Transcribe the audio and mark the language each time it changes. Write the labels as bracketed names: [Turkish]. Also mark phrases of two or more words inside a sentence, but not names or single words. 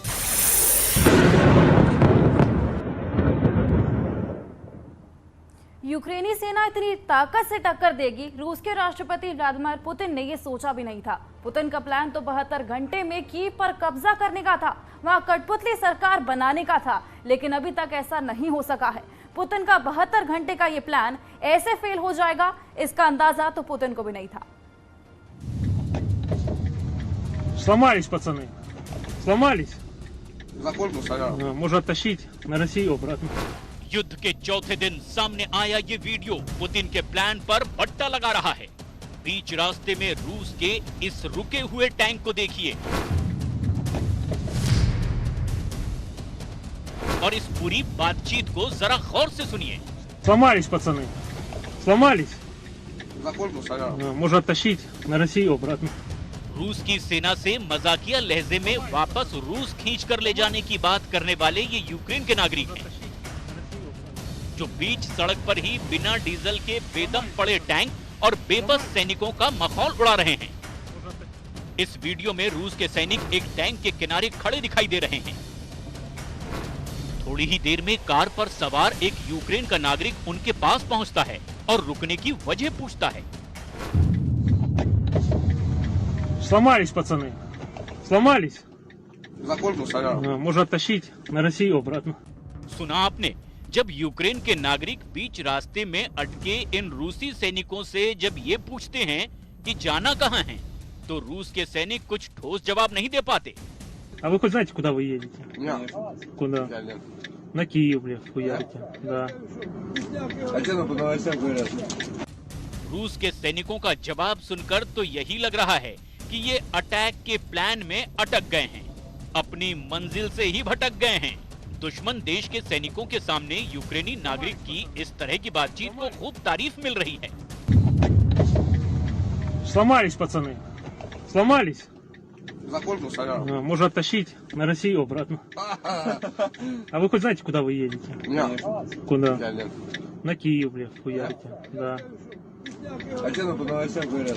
[Hindi] यूक्रेनी सेना इतनी ताकत से टक्कर देगी, रूस के राष्ट्रपति व्लादिमीर पुतिन ने ये सोचा भी नहीं था। पुतिन का प्लान तो 72 घंटे में कीव पर कब्जा करने का था, वहां कठपुतली सरकार बनाने का था, लेकिन अभी तक ऐसा नहीं हो सका है। पुतिन का 72 घंटे का ये प्लान ऐसे फेल हो जाएगा, इसका अंदाजा तो पुतिन को भी नहीं था। [Russian] Сломались, пацаны. Сломались. Закольку стоял. Можно оттащить на Россию обратно. [Hindi] युद्ध के चौथे दिन सामने आया ये वीडियो पुतिन के प्लान पर बट्टा लगा रहा है। बीच रास्ते में रूस के इस रुके हुए टैंक को देखिए और इस पूरी बातचीत को जरा गौर से सुनिए। [Russian] Сломались, пацаны. Сломались. Закольку стоял. Можно оттащить на Россию обратно. [Hindi] रूस की सेना से मजाकिया लहजे में वापस रूस खींच कर ले जाने की बात करने वाले ये यूक्रेन के नागरिक हैं, जो बीच सड़क पर ही बिना डीजल के बेदम पड़े टैंक और बेबस सैनिकों का मखौल उड़ा रहे हैं। इस वीडियो में रूस के सैनिक एक टैंक के किनारे खड़े दिखाई दे रहे हैं। थोड़ी ही देर में कार पर सवार एक यूक्रेन का नागरिक उनके पास पहुंचता है और रुकने की वजह पूछता है। [Russian] Сломались, пацаны. Сломались. Закольку стоял. Можно оттащить на Россию обратно. [Hindi] सुना आपने, जब यूक्रेन के नागरिक बीच रास्ते में अटके इन रूसी सैनिकों से जब ये पूछते हैं कि जाना कहाँ है, तो रूस के सैनिक कुछ ठोस जवाब नहीं दे पाते। [Russian] А вы хоть знаете, куда вы едете? Нет. Куда? На Киев, блядь, хуярите. Да. А что там по новостям говорят? [Hindi] रूस के सैनिकों का जवाब सुनकर तो यही लग रहा है कि ये अटैक के प्लान में अटक गए हैं, अपनी मंजिल से ही भटक गए हैं। दुश्मन देश के सैनिकों के सामने यूक्रेनी नागरिक की इस तरह की बातचीत को खूब तारीफ मिल रही है। [Russian] Сломались, пацаны. Сломались. Закольку соляр. Можно оттащить на Россию обратно. А вы хоть знаете, куда вы едете? Нет. Куда? Я нет. На Киев, блядь, хуярите. Да. А те по новостям говорят.